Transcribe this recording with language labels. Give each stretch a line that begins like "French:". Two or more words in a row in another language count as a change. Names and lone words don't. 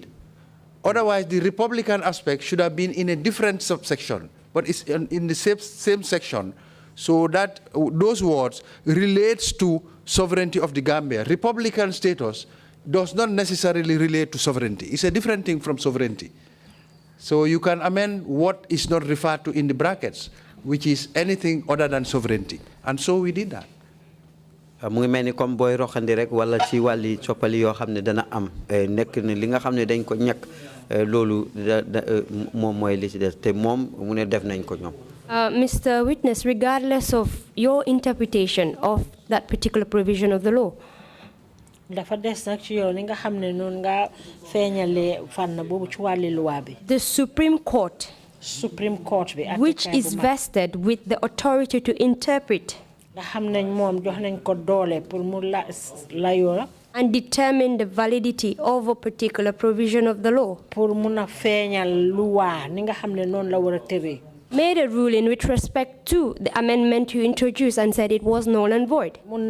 English: Otherwise, the Republican aspect should have been in a different subsection, but it's in the same section, so that those words relates to sovereignty of the Gambia. Republican status does not necessarily relate to sovereignty. It's a different thing from sovereignty. So you can amend what is not referred to in the brackets, which is anything other than sovereignty. And so we did that.
Wolof: mu ngi mel ni comme booy roxandi rek wala ci wàlli coppali yoo xam ne dana am nekk ne li nga xam ne dañ ko ñàkk loolu moom mooy li ci des te moom mu ne def nañ ko ñoom.
English: Mr. Witness, regardless of your interpretation of that particular provision of the law,
Wolof: dafa des nag ci yow ni nga xam ne noonu nga feeñalee fànn boobu ci wàlli loi bi.
English: the Supreme Court,
Wolof: bi
English: which is vested with the authority to interpret and determine the validity of a particular provision of the law, made a ruling with respect to the amendment you introduced and said it was null and void.